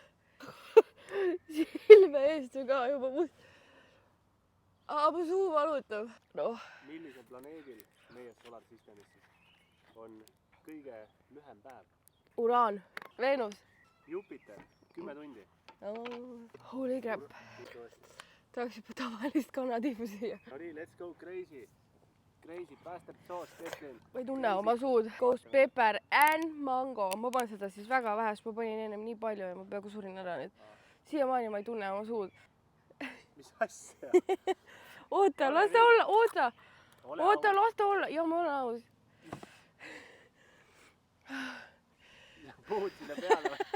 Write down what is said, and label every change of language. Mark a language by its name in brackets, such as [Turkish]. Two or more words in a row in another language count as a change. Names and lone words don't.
[Estonian] Silme eest on ka juba must. Mu suu valutab. Noh. Millisel planeedil meie solarsüsteemis on kõige lühem päev? Uraan. Veenus. Jupiter. 10 tundi. [English] Holy crap. [Estonian] Tahaks juba tavalist kanatiivu süüa. No nii, [English] let's go crazy. Crazy bastard sauce, [Estonian] Kestlin. Ma ei tunne oma suud. [English] Ghost pepper and mango. [Estonian] Ma panen seda siis väga vähe, sest ma panin ennem nii palju ja ma peaaegu surin ära nüüd. Siiamaani ma ei tunne oma suud. Mis asja? Oota, las ta olla, oota. Oota, las ta olla. Ja ma olen aus. Puhud sinna peale või?